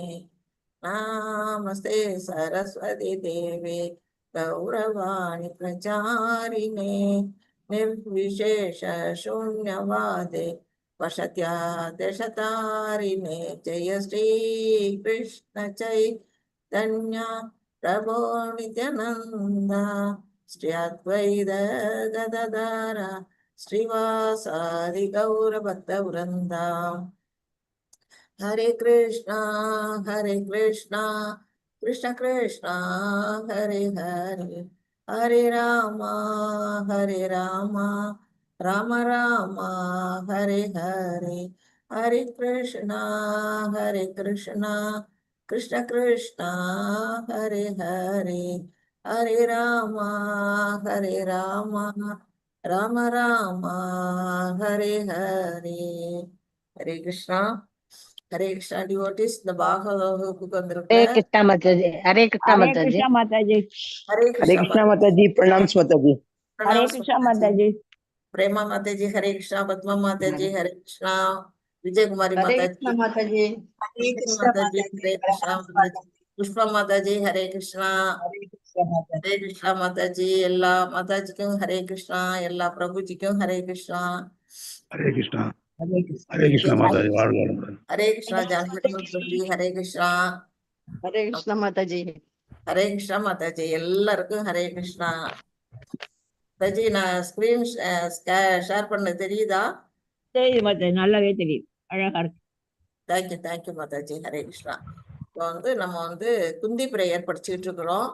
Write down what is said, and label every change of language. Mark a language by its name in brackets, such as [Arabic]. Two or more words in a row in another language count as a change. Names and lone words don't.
[Sanskrit] नमस्ते सरस्वती देवे गौरवाणी प्रचारिणे निर्विशेष शून्यवादे वशत्यादशतारिणे। जय श्री कृष्ण चैतन्य प्रभो नित्यानंद श्री अद्वैत गदाधर श्रीवासादि गौर भक्त वृंदा। हरे कृष्णा कृष्ण कृष्ण हरे हरे हरे राम राम राम हरे हरे हरे कृष्णा कृष्ण कृष्ण हरे हरे हरे राम राम राम हरे हरे। [Tamil] हरे कृष्णा devotees இந்த பாகவத வகுப்புக்கு [Hindi] हरे [Tamil] வந்திருக்கிற [Hindi] कृष्णा माता जी, हरे कृष्णा हरे माता जी। कृष्णा माता जी। हरे हरे कृष्णा कृष्णा माता जी, प्रणाम माता जी। हरे प्रणाम कृष्णा माता माता जी। जी। प्रेमा माता जी हरे कृष्णा। पद्मा माता जी हरे कृष्णा। विजय कुमारी हरे माता कृष्णा जी, माता जी। हरे कृष्ण माता जी माता जी, हरे कृष्णा। प्रणाम माता माता जी जी। पुष्पा माता जी हरे कृष्णा। हरे कृष्ण माता जी। हरे कृष्णा माता जी। [Tamil] எல்லா மாதாஜிக்கும் ஹரே கிருஷ்ணா, எல்லா பிரபுஜிக்கும் ஹரே கிருஷ்ணா। [Hindi] हरे कृष्णा हरे कृष्ण माता जी। [Tamil] வாழ்க வளமுடன்। [Hindi] हरे कृष्णा जानकी प्रभु जी हरे कृष्णा। हरे कृष्णा माता जी। [Tamil] ஹரே கிருஷ்ணா மாதாஜி எல்லாருக்கும் ஹரே கிருஷ்ணா। மாதாஜி நான் [English] screen share [Tamil] பண்ண தெரியுதா? தெரியுது மாதா, நல்லாவே தெரியுது, அழகா இருக்கு. தேங்க்யூ மாதாஜி. ஹரே கிருஷ்ணா. இப்போ நம்ம குந்தி பிரேயர் படிச்சுட்டு இருக்கிறோம்.